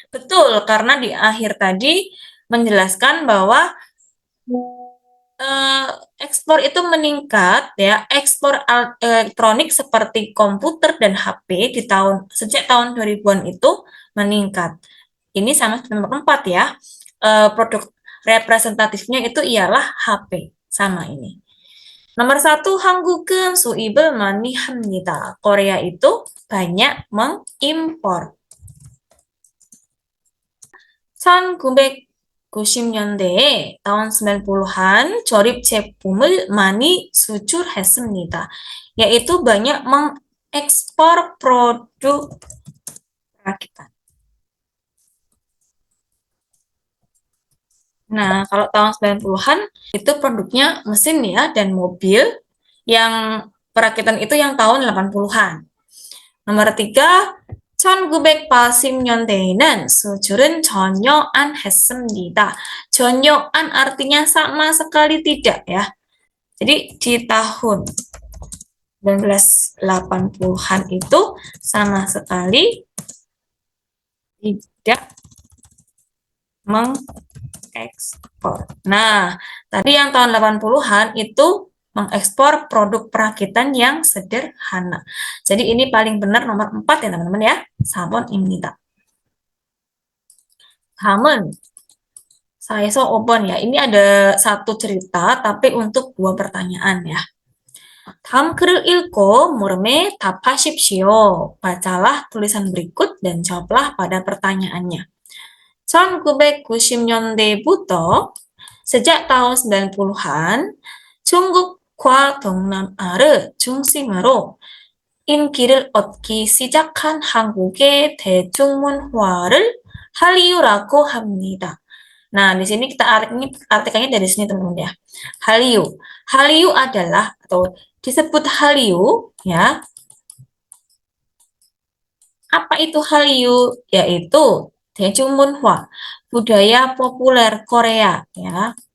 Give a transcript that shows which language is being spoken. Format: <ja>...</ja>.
<id>Betul, karena di akhir tadi menjelaskan bahwa ekspor itu meningkat ya, ekspor elektronik seperti komputer dan HP sejak tahun 2000-an itu meningkat. Ini sama seperti nomor 4 ya. Produk representatifnya itu ialah HP. Sama ini. Nomor 1,</id> <ko>한국은 수입을 많이 합니다.</ko> <id>Korea itu banyak mengimpor.</id> <ko>1990년대에</ko> <id>tahun 90-an</id> <ko>조립 제품을 많이 수출했습니다.</ko> <id>Yaitu banyak mengekspor produk perakitan. Nah, kalau tahun 90-an itu produknya mesin ya dan mobil, yang perakitan itu yang tahun 80-an. Nomor 3,</id> <ko>1980년대에는 수출은 전혀 안 했습니다. 전혀 안</ko> <id>artinya sama sekali tidak ya. Jadi di tahun 1980-an itu sama sekali tidak mengekspor. Nah, tadi yang tahun 80-an itu mengekspor produk perakitan yang sederhana. Jadi ini paling benar nomor 4 ya teman-teman ya.</id> <ko>4번입니다. 다음은 4에서 5번</ko> <id>ya. Ini ada satu cerita tapi untuk 2 pertanyaan ya.</id> <ko>다음 글을 읽고 물음에 답하십시오.</ko> <id>Bacalah tulisan berikut dan jawablah pada pertanyaannya.</id> <ko>1990년대부터</ko> <id>sejak tahun 90-an</id> <ko>중국과 동남아를 중심으로 인기를 얻기 시작한 한국의 대중문화를 한류라고 합니다.</ko> <id>Nah, di sini kita artikannya dari sini teman-teman ya. Hallyu. Hallyu adalah atau disebut Hallyu ya. Apa itu Hallyu? Yaitu</id> <ko>대중문화,</ko> <id>budaya populer Korea ya.</id>